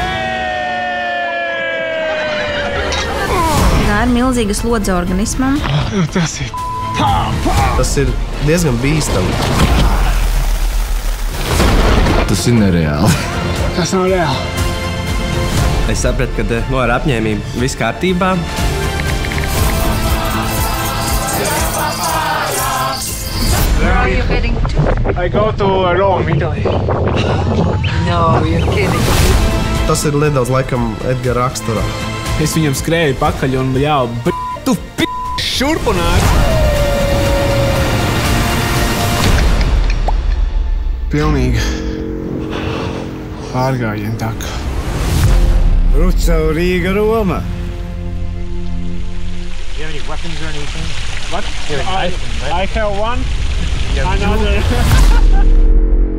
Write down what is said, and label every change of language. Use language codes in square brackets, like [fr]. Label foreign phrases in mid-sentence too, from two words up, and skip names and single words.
[lv] Tā ir milzīga slodze organismam. Tas ir diezgan bīstami. Tas ir nereāli. Tas nav reāli. Es sapratu, ka ar apņēmību viss kārtībā. [en] Where are you heading to? I go to Rome, Italy. No, you're kidding. [lv] Tas ir nedaudz laikam Edgara raksturā. Es viņam skrēju pakaļ un ļauju, tu šurpu nāc! Pilnīgi pārgājienu taka. Rucava, Rīga, Roma. [en] You have any weapons or anything? What? I have one. Another.